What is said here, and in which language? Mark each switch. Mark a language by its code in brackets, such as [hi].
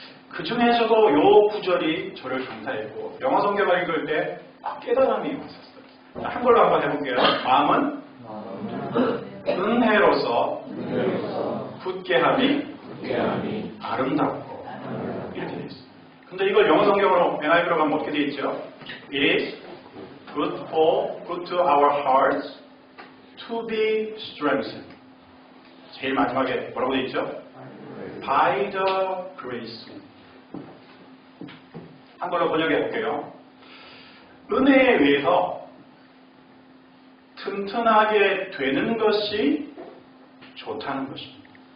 [ko] 그 중에서도 요 구절이 저를 강타했고, 영어 성경을 읽을 때 깨달음이 왔었어요. 자, 한글로 한번 해볼게요. 마음은 은혜로서 굳게 함이 아름답고, 이렇게 되어 있어요. 근데 이걸 영어 성경으로 NIV로 가면 어떻게 되어 있죠? [en] It is good to our hearts to be strengthened. [ko] 제일 마지막에 뭐라고 되어 있죠? [en] By the grace. [ko] 한글로 번역해 볼게요. 은혜에 의해서 튼튼하게 되는 것이 좋다는 것입니다.